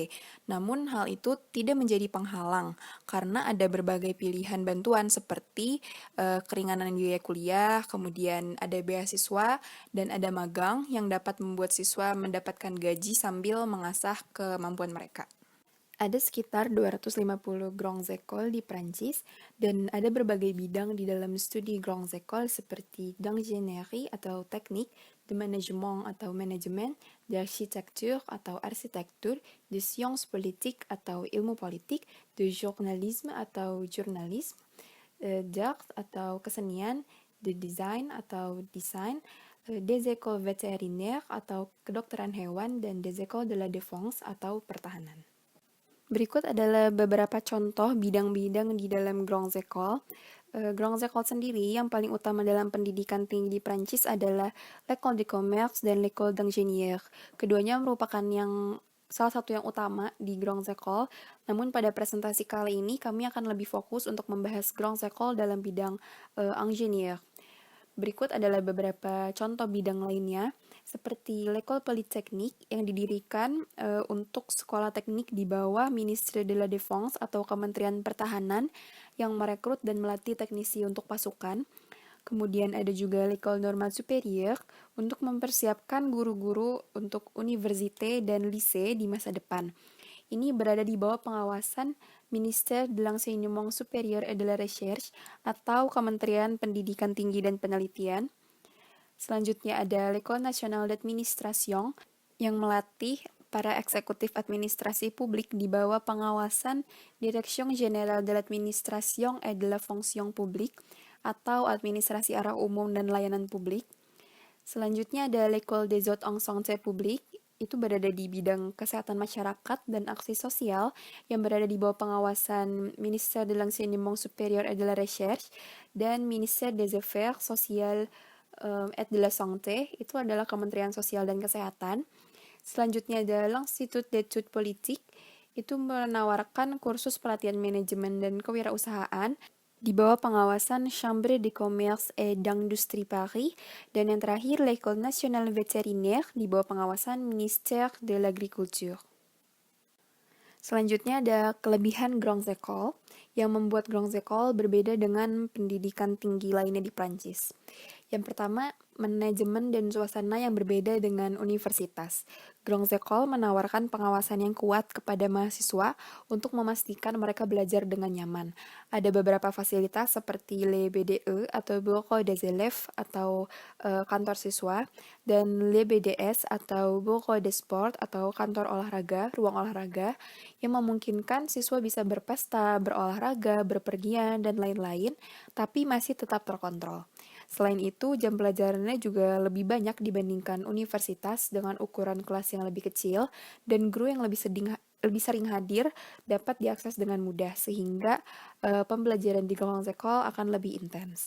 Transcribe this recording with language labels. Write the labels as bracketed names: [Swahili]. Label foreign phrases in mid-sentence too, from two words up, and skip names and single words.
[Indonesian] Namun hal itu tidak menjadi penghalang karena ada berbagai pilihan bantuan seperti keringanan biaya kuliah, kemudian ada beasiswa, dan ada magang yang dapat membuat siswa mendapatkan gaji sambil mengasah kemampuan mereka. Ada sekitar 250 Grong Zekol di Prancis, dan ada berbagai bidang di dalam studi Grong Zekol seperti [French] d'ingénierie [Indonesian] atau teknik, [French] de management [Indonesian] atau manajemen, [French] d'architecture [Indonesian] atau arsitektur, [French] de sciences politique [Indonesian] atau ilmu politik, [French] de journalisme [Indonesian] atau jurnalisme, [French] d'art [Indonesian] atau kesenian, [French] de design [Indonesian] atau desain, [French] des écoles vétérinaires [Indonesian] atau kedokteran hewan, dan [French] des écoles de la défense [Indonesian] atau pertahanan. Berikut adalah beberapa contoh bidang-bidang di dalam Grong Zekol. Grong Zekol sendiri yang paling utama dalam pendidikan tinggi di Prancis adalah l'École de Commerce dan l'École d'Ingénieur. Keduanya merupakan salah satu yang utama di Grong Zekol, namun pada presentasi kali ini kami akan lebih fokus untuk membahas Grong Zekol dalam bidang Ingénieur. Berikut adalah beberapa contoh bidang lainnya, seperti L'École Polytechnique yang didirikan untuk sekolah teknik di bawah Ministre de la Défense atau Kementerian Pertahanan yang merekrut dan melatih teknisi untuk pasukan. Kemudian ada juga L'École Normale Supérieure untuk mempersiapkan guru-guru untuk université dan lycée di masa depan. Ini berada di bawah pengawasan Ministère de l'Enseignement Supérieur et de la Recherche atau Kementerian Pendidikan Tinggi dan Penelitian. Selanjutnya ada l'École Nationale d'Administration yang melatih para eksekutif administrasi publik di bawah pengawasan Direction Générale de l'Administration et de la Fonction Publique atau Administrasi Arah Umum dan Layanan Publik. Selanjutnya ada l'École des Hautes en Santé Publique, itu berada di bidang kesehatan masyarakat dan aksi sosial yang berada di bawah pengawasan Ministère de l'Enseignement Supérieur et de la Recherche dan Ministère des Affaires Sociales et de la Santé, itu adalah Kementerian Sosial dan Kesehatan. Selanjutnya ada l'Institut d'études politiques, itu menawarkan kursus pelatihan manajemen dan kewirausahaan di bawah pengawasan Chambre de Commerce et d'Industrie Paris, dan yang terakhir l'École Nationale Vétérinaire di bawah pengawasan Ministère de l'Agriculture. Selanjutnya ada kelebihan Grong Zekol yang membuat Grong Zekol berbeda dengan pendidikan tinggi lainnya di Prancis. Yang pertama, manajemen dan suasana yang berbeda dengan universitas. Grong Zekol menawarkan pengawasan yang kuat kepada mahasiswa untuk memastikan mereka belajar dengan nyaman. Ada beberapa fasilitas seperti le BDE atau Bureau des élèves atau kantor siswa, dan le BDS atau Bureau des sports atau kantor olahraga, ruang olahraga, yang memungkinkan siswa bisa berpesta, berolahraga, berpergian, dan lain-lain, tapi masih tetap terkontrol. Selain itu, jam pelajarannya juga lebih banyak dibandingkan universitas dengan ukuran kelas yang lebih kecil dan guru yang lebih sering hadir dapat diakses dengan mudah sehingga pembelajaran di Gyeongsekol akan lebih intens.